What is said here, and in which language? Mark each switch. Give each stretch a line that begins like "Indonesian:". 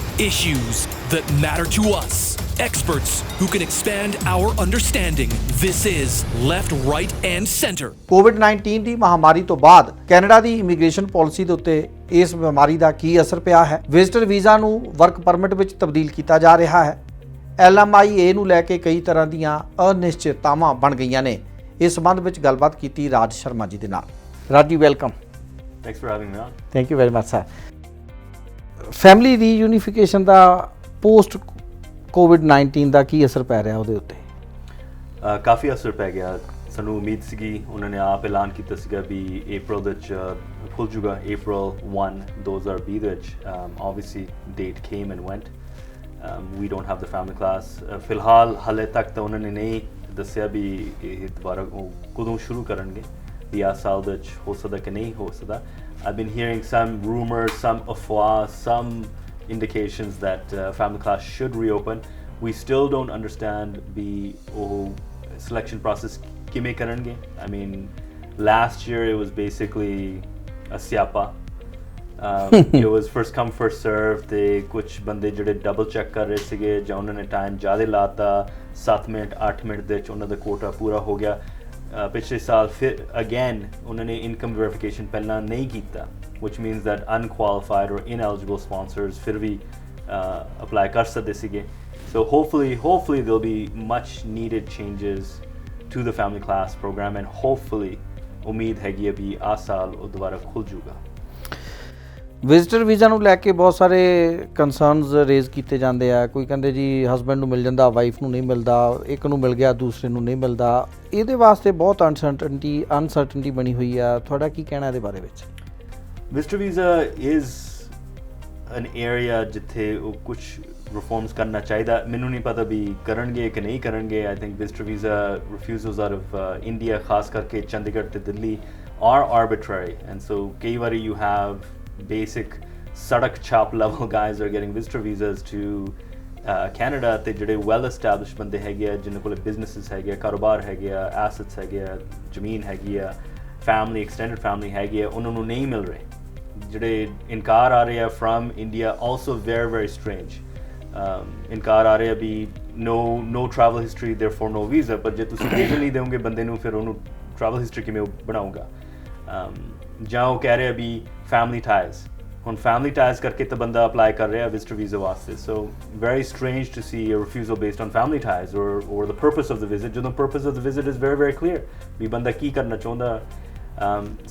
English: Issues that matter to us. Experts who can expand our understanding. This is Left, Right and Center.
Punjabi: COVID-19 ਦੀ ਮਹਾਮਾਰੀ ਤੋਂ ਬਾਅਦ Canada ਦੀ immigration policy ਦੇ ਉੱਤੇ ਇਸ ਬਿਮਾਰੀ ਦਾ ਕੀ ਅਸਰ ਪਿਆ ਹੈ? ਵਿਜ਼ਟਰ ਵੀਜ਼ਾ ਨੂੰ ਵਰਕ ਪਰਮਿਟ ਵਿੱਚ ਤਬਦੀਲ ਕੀਤਾ ਜਾ ਰਿਹਾ ਹੈ। LMIA ਨੂੰ ਲੈ ਕੇ ਕਈ ਤਰ੍ਹਾਂ ਦੀਆਂ ਅਨਿਸ਼ਚਿਤਤਾਵਾਂ ਬਣ ਗਈਆਂ ਨੇ। ਇਸ ਸੰਬੰਧ ਵਿੱਚ ਗੱਲਬਾਤ ਕੀਤੀ ਰਾਜ ਸ਼ਰਮਾ ਜੀ ਦੇ ਨਾਲ। Raj ji welcome.
English: Thanks for having me on. Thank you very much sir.
Punjabi: Family ਰੀਯੂਨੀਫਿਕੇਸ਼ਨ ਦਾ post COVID-19 ਦਾ ਕੀ ਅਸਰ ਪੈ ਰਿਹਾ ਉਹਦੇ ਉੱਤੇ? ਕਾਫੀ ਅਸਰ ਪੈ ਗਿਆ। ਸਾਨੂੰ ਉਮੀਦ ਸੀਗੀ, ਉਹਨਾਂ ਨੇ ਆਪ ਐਲਾਨ ਕੀਤਾ ਸੀਗਾ ਵੀ April ਦੇ ਵਿੱਚ ਖੁੱਲ ਜੂਗਾ, April 1, 2020 ਦੇ ਵਿੱਚ।
English: Obviously date came and went. We don't have the family class.
Punjabi: ਫਿਲਹਾਲ ਹਾਲੇ ਤੱਕ ਤਾਂ ਉਹਨਾਂ ਨੇ ਨਹੀਂ ਦੱਸਿਆ ਵੀ ਇਹ ਦੁਬਾਰਾ ਕਦੋਂ ਸ਼ੁਰੂ ਕਰਨਗੇ, ਵੀ ਆਹ ਸਾਲ ਦੇ ਵਿੱਚ ਹੋ ਸਕਦਾ ਕਿ ਨਹੀਂ ਹੋ ਸਕਦਾ।
English: I've been hearing some rumors, some afwah, some indications that family class should reopen. We still don't understand the selection process
Punjabi: kime karenge.
English: I mean, last year it was basically a siapa. It was first come first serve.
Punjabi: They kuch bande jade double check kar rahe sige, ja unhone time zyada lata, 7 minute 8 minute ਦੇ ਵਿੱਚ ਉਹਨਾਂ ਦਾ quota ਪੂਰਾ ਹੋ ਗਿਆ। ਪਿਛਲੇ ਸਾਲ ਫਿਰ again ਉਹਨਾਂ ਨੇ ਇਨਕਮ ਵੈਰੀਫਿਕੇਸ਼ਨ ਪਹਿਲਾਂ ਨਹੀਂ ਕੀਤਾ,
English: which means that unqualified or ineligible sponsors
Punjabi: ਫਿਰ ਵੀ ਅਪਲਾਈ ਕਰ ਸਕਦੇ ਸੀਗੇ।
English: So hopefully there'll be much needed changes to the family class program, and hopefully
Punjabi: ਉਮੀਦ ਹੈਗੀ ਹੈ ਵੀ ਆਹ ਸਾਲ ਉਹ ਦੁਬਾਰਾ ਖੁੱਲ ਜੂਗਾ। ਵਿਜ਼ਟਰ ਵੀਜ਼ਾ ਨੂੰ ਲੈ ਕੇ ਬਹੁਤ ਸਾਰੇ ਕੰਸਰਨਸ ਰੇਜ਼ ਕੀਤੇ ਜਾਂਦੇ ਆ। ਕੋਈ ਕਹਿੰਦੇ ਜੀ ਹਸਬੈਂਡ ਨੂੰ ਮਿਲ ਜਾਂਦਾ, ਵਾਈਫ ਨੂੰ ਨਹੀਂ ਮਿਲਦਾ, ਇੱਕ ਨੂੰ ਮਿਲ ਗਿਆ ਦੂਸਰੇ ਨੂੰ ਨਹੀਂ ਮਿਲਦਾ। ਇਹਦੇ ਵਾਸਤੇ ਬਹੁਤ ਅਨਸਰਟਨਟੀ ਬਣੀ ਹੋਈ ਆ। ਤੁਹਾਡਾ ਕੀ ਕਹਿਣਾ ਇਹਦੇ ਬਾਰੇ ਵਿੱਚ?
English: visitor visa is an area
Punjabi: ਜਿੱਥੇ ਉਹ ਕੁਝ ਰਿਫਾਰਮਸ ਕਰਨਾ ਚਾਹੀਦਾ। ਮੈਨੂੰ ਨਹੀਂ ਪਤਾ ਵੀ ਕਰਨਗੇ ਕਿ ਨਹੀਂ ਕਰਨਗੇ।
English: I think visitor visa refusals out of India,
Punjabi: ਖਾਸ ਕਰਕੇ ਚੰਡੀਗੜ੍ਹ ਤੇ ਦਿੱਲੀ,
English: are arbitrary, and so
Punjabi: ਕਈ ਵਾਰੀ
English: you have basic sadak chop level guys are getting visitor visas to Canada
Punjabi: ਤੇ ਜਿਹੜੇ well established ਬੰਦੇ ਹੈਗੇ ਆ, ਜਿਨ੍ਹਾਂ ਕੋਲ businesses ਹੈਗੇ ਆ, ਕਾਰੋਬਾਰ ਹੈਗੇ ਆ, assets ਹੈਗੇ ਆ, ਜ਼ਮੀਨ ਹੈਗੀ ਆ, family extended family ਹੈਗੀ ਆ, ਉਹਨਾਂ ਨੂੰ ਨਹੀਂ ਮਿਲ ਰਹੇ। ਜਿਹੜੇ ਇਨਕਾਰ ਆ ਰਹੇ ਆ
English: from India, also very very strange।
Punjabi: ਇਨਕਾਰ ਆ ਰਹੇ ਆ ਵੀ
English: no travel history, therefore no visa।
Punjabi: ਪਰ ਜੇ ਤੁਸੀਂ visa ਨਹੀਂ ਦਿਓਗੇ ਬੰਦੇ ਨੂੰ, ਫਿਰ ਉਹਨੂੰ travel history ਕਿਵੇਂ ਬਣਾਊਗਾ? ਜਾਂ ਉਹ ਕਹਿ ਰਿਹਾ ਵੀ ਫੈਮਿਲੀ ਟਾਈਜ਼, ਹੁਣ ਫੈਮਿਲੀ ਟਾਈਜ਼ ਕਰਕੇ ਤਾਂ ਬੰਦਾ ਅਪਲਾਈ ਕਰ ਰਿਹਾ ਵਿਜ਼ਟਰ ਵੀਜ਼ਾ ਵਾਸਤੇ।
English: so very strange to see a refusal based on family ties or the purpose of the visit, ਜਦੋਂ purpose of the visit is very very clear
Punjabi: ਵੀ ਬੰਦਾ ਕੀ ਕਰਨਾ ਚਾਹੁੰਦਾ।